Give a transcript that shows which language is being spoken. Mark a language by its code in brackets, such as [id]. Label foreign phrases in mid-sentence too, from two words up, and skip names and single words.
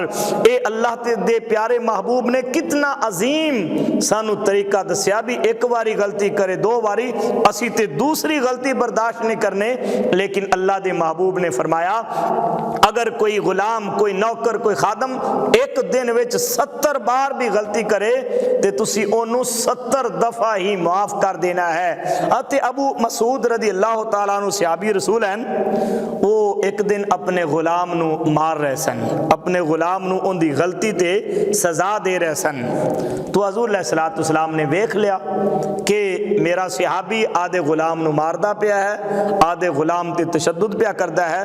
[pa] اے اللہ دے پیارے محبوب نے کتنا عظیم سانوں طریقہ دسیا بھی ایک باری غلطی کرے، 2 باری اسی تے دوسری غلطی برداشت نہیں کرنے. لیکن اللہ دے محبوب نے فرمایا، اگر کوئی غلام، کوئی نوکر، کوئی خادم ایک دن وچ 70 بار بھی غلطی کرے تے تسی اونوں 70 دفعہ ہی معاف کر دینا ہے. اتے ابو مسعود [ar] رضي الله تعالى عنه [pa] صحابی رسول ہیں، وہ ایک دن اپنے غلام نوں مار رہے سن، اپنے غلام نوں ان کی غلطی تے سزا دے رہے سن. تو حضور [ar] عليه الصلاة والسلام [pa] نے ویکھ لیا کہ میرا صحابی آدھے غلام نوں ماردا پیا ہے، آدھے غلام تے تشدد پیا کردا ہے.